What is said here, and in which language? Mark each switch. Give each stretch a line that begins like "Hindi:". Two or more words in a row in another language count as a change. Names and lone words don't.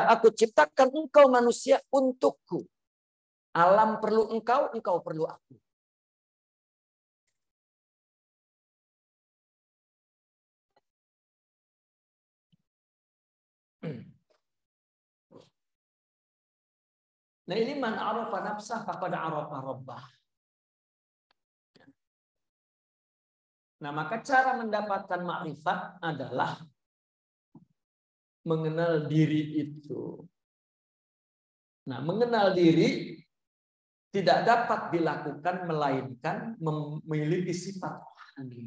Indonesian: Aku ciptakan engkau manusia untukku. Alam perlu engkau, engkau perlu aku. Nah ini
Arabic: من عرف نفسه فقد عرف ربه.
Indonesian: Nah maka cara mendapatkan makrifat adalah mengenal diri itu. Nah mengenal diri tidak dapat dilakukan melainkan memiliki sifat rohani.